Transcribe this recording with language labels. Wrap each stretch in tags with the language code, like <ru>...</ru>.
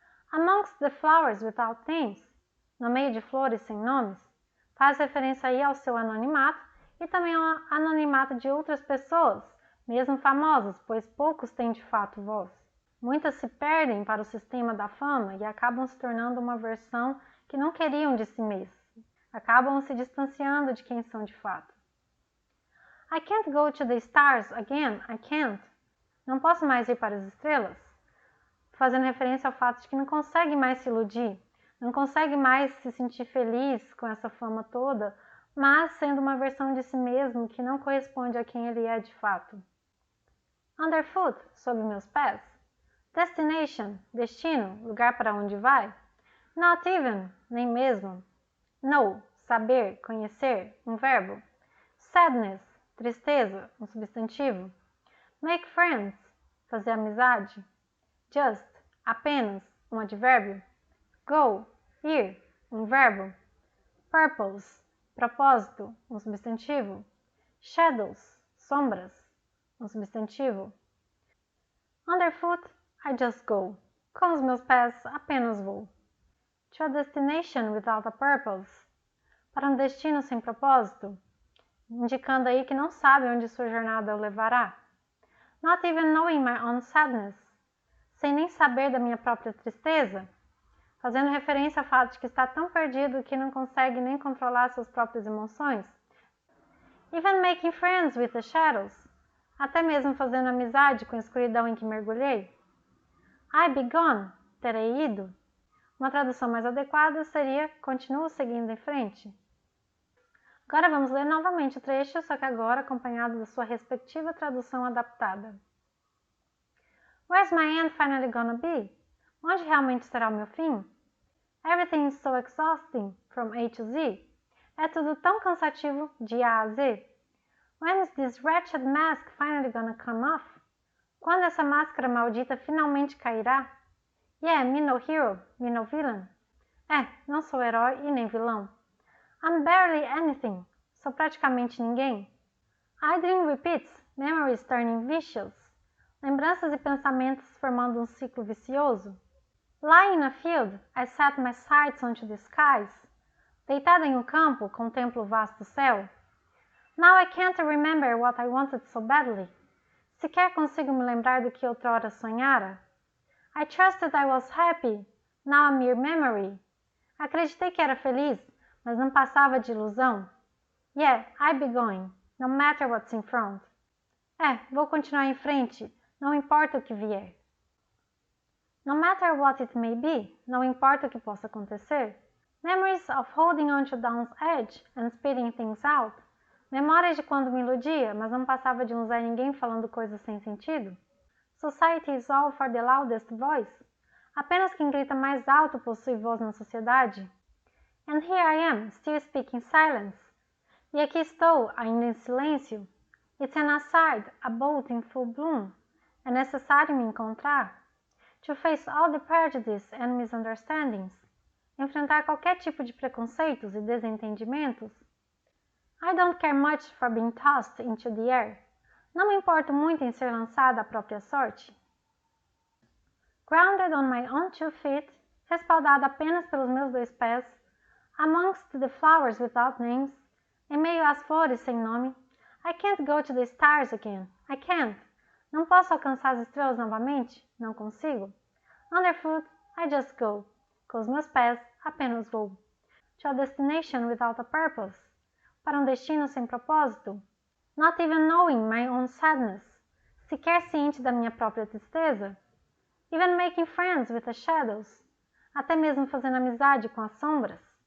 <en>Amongst the flowers without names,</en> <pt>no meio de flores sem nomes, faz referência aí ao seu anonimato e também ao anonimato de outras pessoas, mesmo famosas, pois poucos têm de fato voz. Muitas se perdem para o sistema da fama e acabam se tornando uma versão que não queriam de si mesmos. Acabam se distanciando de quem são de fato.</pt> <en>I can't go to the stars again, I can't.</en> <pt>Não posso mais ir para as estrelas, fazendo referência ao fato de que não consegue mais se iludir, não consegue mais se sentir feliz com essa fama toda, mas sendo uma versão de si mesmo que não corresponde a quem ele é de fato. Underfoot, sob meus pés. Destination, destino, lugar para onde vai.</pt> <en>Not even,</en> <pt>nem mesmo. Know, saber, conhecer, um verbo. Sadness, tristeza, um substantivo.</pt> <en>Make friends,</en> <pt>fazer amizade. Just, apenas, um advérbio. Go, ir, um verbo. Purpose, propósito, um substantivo. Shadows, sombras, um substantivo.</pt> <en>Underfoot, I just go.</en> <pt>Com os meus pés, apenas vou.</pt> <en>To a destination without a purpose.</en> <pt>Para um destino sem propósito, indicando aí que não sabe onde sua jornada o levará.</pt> <en>Not even knowing my own sadness.</en> <pt>Sem nem saber da minha própria tristeza, fazendo referência ao fato de que está tão perdido que não consegue nem controlar suas próprias emoções.</pt> <en>Even making friends with the shadows.</en> <pt>Até mesmo fazendo amizade com a escuridão em que mergulhei.</pt> <en>I be gone,</en> <pt>terei ido. Uma tradução mais adequada seria continuo seguindo em frente. Agora vamos ler novamente o trecho, só que agora acompanhado da sua respectiva tradução adaptada.</pt> <en>Where's my end finally gonna be?</en> <pt>Onde realmente será o meu fim?</pt> <en>Everything is so exhausting, from A to Z.</en> <pt>É tudo tão cansativo de A a Z.</pt> <en>When is this wretched mask finally gonna come off?</en> <pt>Quando essa máscara maldita finalmente cairá?</pt> <en>Yeah, me no hero, me no villain.</en> <pt>Não sou herói e nem vilão.</pt> <en>I'm barely anything.</en> <pt>Sou praticamente ninguém.</pt> <en>I dream repeats, memories turning vicious.</en> <pt>Lembranças e pensamentos formando um ciclo vicioso.</pt> <en>Lying in a field, I set my sights onto the skies.</en> <pt>Deitada em um campo, contemplo o vasto céu.</pt> <en>Now I can't remember what I wanted so badly.</en> <pt>Sequer consigo me lembrar do que outrora sonhara.</pt> <en>I trusted I was happy, now a mere memory.</en> <pt>Acreditei que era feliz, mas não passava de ilusão.</pt> <en>Yeah, I be going, no matter what's in front.</en> <pt>Vou continuar em frente, não importa o que vier.</pt> <en>No matter what it may be,</en> <pt>não importa o que possa acontecer.</pt> <en>Memories of holding on to Dawn's edge and spitting things out.</en> <pt>Memórias de quando me iludia, mas não passava de um Zé Ninguém falando coisas sem sentido.</pt> <en>Society is all for the loudest voice.</en> <pt>Apenas quem grita mais alto possui voz na sociedade.</pt> <en>And here I am, still speaking silence.</en> <pt>E aqui estou, ainda em silêncio.</pt> <en>It's an aside, a bolt in full bloom.</en> <pt>É necessário me encontrar.</pt> <en>To face all the prejudice and misunderstandings.</en> <pt>Enfrentar qualquer tipo de preconceitos e desentendimentos.</pt> <en>I don't care much for being tossed into the air.</en> <pt>Não me importo muito em ser lançada à própria sorte.</pt> <en>Grounded on my own 2 feet,</en> <pt>respaldada apenas pelos meus 2 pés,</pt> <en>amongst the flowers without names,</en> <pt>em meio às flores sem nome,</pt> <en>I can't go to the stars again. I can't.</en> <pt>Não posso alcançar as estrelas novamente? Não consigo.</pt> <en>Underfoot, I just go.</en> <pt>Com os meus pés, apenas vou.</pt> <en>To a destination without a purpose.</en> <pt>Para um destino sem propósito.</pt> <en>Not even knowing my own sadness.</en> <pt>Sequer ciente da minha própria tristeza.</pt> <en>Even making friends with the shadows.</en> <pt>Até mesmo fazendo amizade com as sombras.</pt>